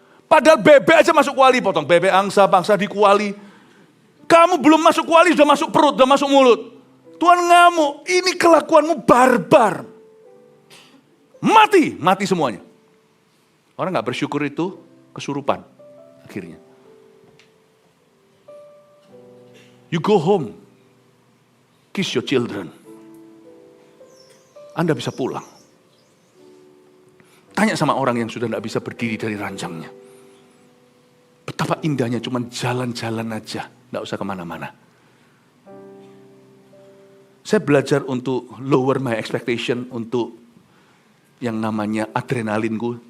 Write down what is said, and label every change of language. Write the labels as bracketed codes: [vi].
[id] Padahal bebek aja masuk kuali, potong bebek angsa, bangsa di kuali. Kamu belum masuk kuali, sudah masuk perut, sudah masuk mulut. Tuhan ngamuk, ini kelakuanmu barbar. Mati semuanya. Orang nggak bersyukur itu kesurupan akhirnya. [en] You go home, kiss your children. [id] Anda bisa pulang. Tanya sama orang yang sudah tidak bisa berdiri dari ranjangnya. Betapa indahnya cuman jalan-jalan aja, tidak usah kemana-mana. Saya belajar untuk [en] lower my expectation, [id] untuk yang namanya adrenalinku.